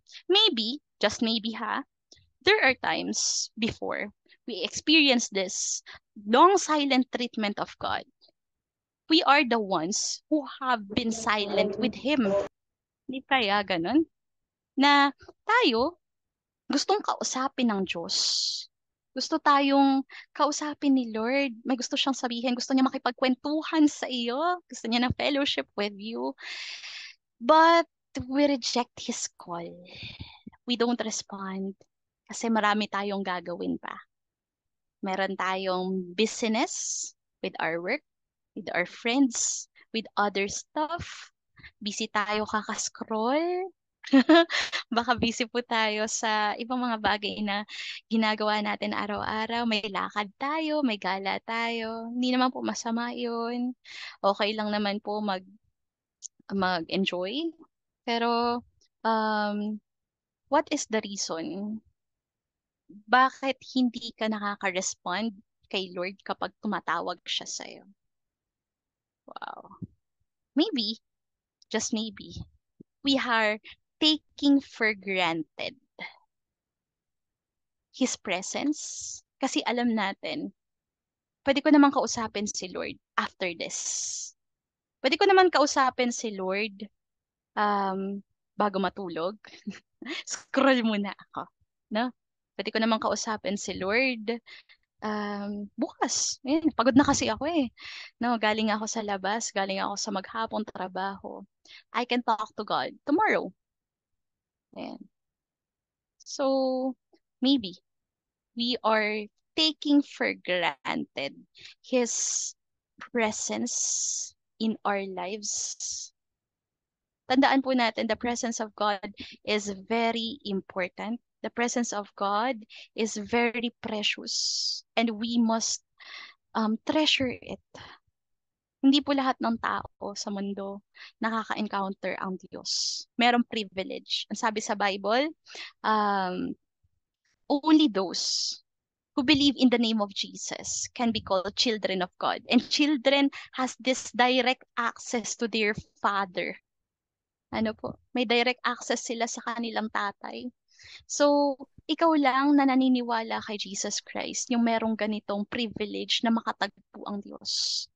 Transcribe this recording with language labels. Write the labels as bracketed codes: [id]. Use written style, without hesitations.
[en] Maybe, just maybe there are times before we experience this long silent treatment of God. We are the ones who have been silent with Him. [tl] Hindi kaya ganun? na tayo gustong kausapin ng Diyos. Gusto tayong kausapin ni Lord. May gusto siyang sabihin. Gusto niya makipagkwentuhan sa iyo. Gusto niya ng [en] fellowship with you. But we reject His call. We don't respond. [tl] Kasi marami tayong gagawin pa. Meron tayong [en] business with our work, with our friends, with other stuff. [tl] Busy tayo kakascroll. Baka busy po tayo sa ibang mga bagay na ginagawa natin araw-araw. May lakad tayo, may gala tayo. Hindi naman po masama yun. Okay lang naman po mag-enjoy. [en] Pero, um, what is the reason? [tl] Bakit hindi ka nakaka-respond kay Lord kapag tumatawag siya sa'yo? [en] Wow. Maybe, just maybe, we are taking for granted His presence. [tl] Kasi alam natin, pwede ko naman kausapin si Lord [en] after this. [tl] Pwede ko naman kausapin si Lord bago matulog. Scroll muna ako. No? Pwede ko naman kausapin si Lord bukas. Ayun, pagod na kasi ako eh. No, galing ako sa labas, galing ako sa maghapong trabaho. [en] I can talk to God tomorrow. [tl] Ayan. [en] So, maybe we are taking for granted His presence in our lives. [tl] Tandaan po natin, [en] the presence of God is very important. The presence of God is very precious. And we must treasure it. [tl] Hindi po lahat ng tao sa mundo nakaka-encounter ang Diyos. Merong privilege. Ang sabi sa [en] Bible, um, only those who believe in the name of Jesus can be called children of God. And children has this direct access to their Father. [tl] Ano po? May direct access sila sa kanilang tatay. So, ikaw lang na naniniwala kay Jesus Christ, yung merong ganitong privilege na makatagpo ang Diyos.